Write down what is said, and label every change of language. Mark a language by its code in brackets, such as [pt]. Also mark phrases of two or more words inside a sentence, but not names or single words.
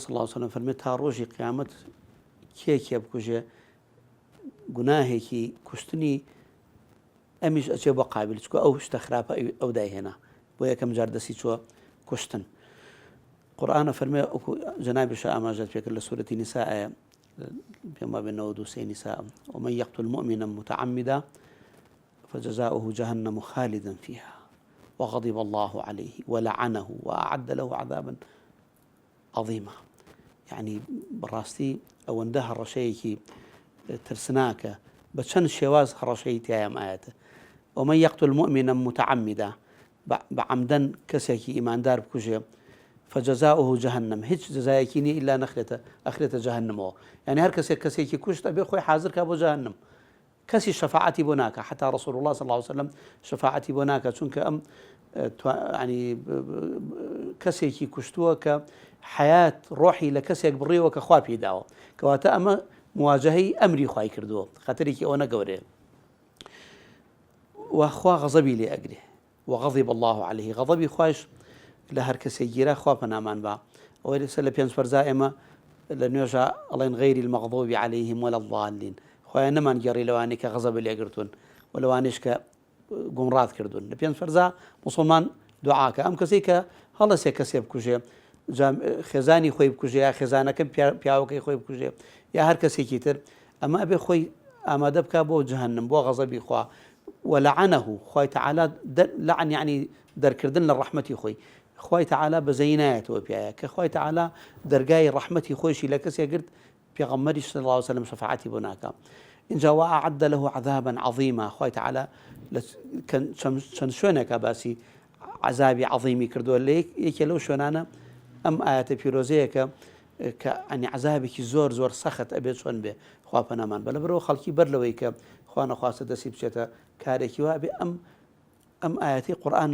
[ar] صلی الله علیه وسلم [ckb] فەرمێت تا ڕۆژی قیامەت کێکێ بکوژێ گوناهێکی کوشتنی ئەمیش ئەچێ بە قابل چکە ئەو شتە خراپە ئەو دایهێنا بۆ یەکەم جار دەسی چووە کوشتن قورآنە فەرمێ جەنابیش ئاماژەت پێکرد لە سوورەتی نیسا ئایا پێما بێنەوە دووسێ نیسا [ar] ومن يقتل مؤمنا متعمدا فجزاؤه جهنم خالدا فيها وغضب الله عليه ولعنه وأعد له عذابا عظيما [ckb] يعني بەڕاستی ئەوەندە هەڕەشەیەکی ترسناکە بە چەند شێواز هەڕەشەی تایە ئاەتە [ar] ومن يقتل مؤمنا متعمدا [ckb] بەعەمدەن کەسێکی ئیماندار بکوژێ [ar] فجزاؤه جهنم [ckb] هیچ جزایەکی نیە ئیلا ئەخرێتە جەهەنەمەوە یعنی هەر کەسێکی کوشت ئەبێ خۆی حازر کا بۆ جەهەنەم کەسی شەفاعەتی بۆ ناکە [ar] حتا رسول الله صلی الله عليه وسلم [ckb] شەفاعەتی بۆ ناکە چونکە ئەم ینی کەسێکی کوشتووە کە حیات ڕۆحی لە کەسێک بڕێوە کە خوا پێی داوە کەواتە ئەمە مواجهەی ئەمری خوای کردووە خەتەرێکی ئەوە نەگەورەیە وخوا غەزەبی لێ ئەگرێ [ar] وغضب الله عليه [ckb] غەضەبی خوایش لە هەر کەسێک گیرە خوا پەنامان بە ئەوەی لەسەر لە پێنج فەرزا ئێمە لە نوێژە ئەڵێن [ar] غەیری المەغضوب عليهم ولا الضالين [ckb] خۆیان نەمان گەڕی لەوانەی کە غەزەبە لێگرتوون و لەوانەیش کە گومڕات کردوون لە پێنج فەرزا موسڵمان دوعاکە ئەم کەسەی کە هەڵەسێ کەسێ بکوژێ خێزانی خۆی بکوژێ یا خێزانەکە پیاوەکەی خۆی بکوژێ یا هەر کەسێکی تر ئەمە ئەبێ خۆی ئامادە بکە بۆ جەهەنم بۆ غەزەبی خوا ولعنه خوای تعالی لعن يعني دەرکردن لە ڕەحمەتی خۆی خوای تعالی بەزەی نایەتەوە پیایە کە خوای تعالی دەرگای ڕەحمەتی خۆشی لە کەسێک گرت پێغەمبەری [ar] صلی الله عليه وسلم [ckb] شەفاعەتی بۆ ناکە اینجا [ar] وأعد له عذابا عظيما [ckb] خوای تعالی چەند شوێنێکە باسی عذابی عظیمی کردووە لە یەکێ لەو شوێنانە ئەم ئاەتە پیرۆزەیەکە کە ئەنی عذابێکی زۆر زۆر سەخت ئەبێت چۆن بێ خوا پەنامان بە لەبەرەوە خەڵکی بەر لەوەی کە خوا نەخواستە دەستی بچێتە کارێکی وا بێ ئەم ئاەتی قورئان